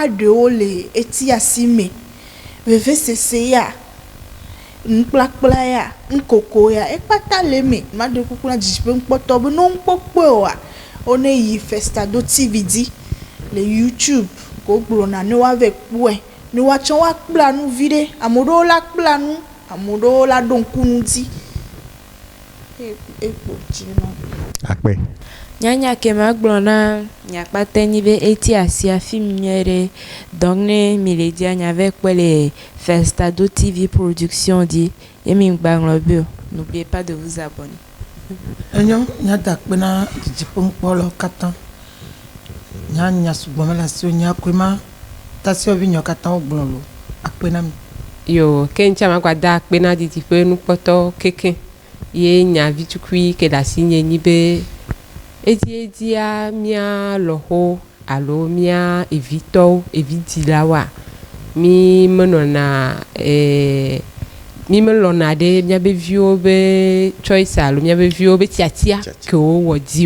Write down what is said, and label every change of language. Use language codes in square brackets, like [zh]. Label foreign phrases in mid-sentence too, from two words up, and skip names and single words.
[ee] ɖewo le eti asi me vevesese ya nukplakpla ya nukoko ya ekpata le me ma de kuku na dzidzi ƒe nukpɔtɔ be no nukpɔkpɔe oa one yi Festado TV dzi le YouTube ko gblɔna ne woave kpɔe ne woatsɔ woakpla nu vi ɖe ame ɖewo la kpla nu ame ɖewo la ɖo ŋku nu dzi ekpo dzi nɔ. Akpe. Nyanya ke ma gblɔ na nyakpate nyi be eti asi afi nyuie ɖe donc ne mi le dia nyave kpɔe le Festado TV production dzi ye mi gbaŋlɔ be o [fr] n'oubliez pas de vous abonner. [ee] Enyo nya da kpe na dzidzi ƒe nukpɔlawo katã nya sugbɔ me le asiwo nya koe ma tasiɔvi nyɔ katã wo gblɔ lo akpe na mi. Yo ke ŋtsi ma gba da akpe na dzidzi ƒe nukpɔtɔwo keke ye nya vitukui ke le asi nye nyi be edzia mia lɔho alo mia evitɔwo evidzilawoa mi menɔna mi melɔna ɖe miabe viwo be choice alo miabe viwo be tiatia ke wowɔ dzi o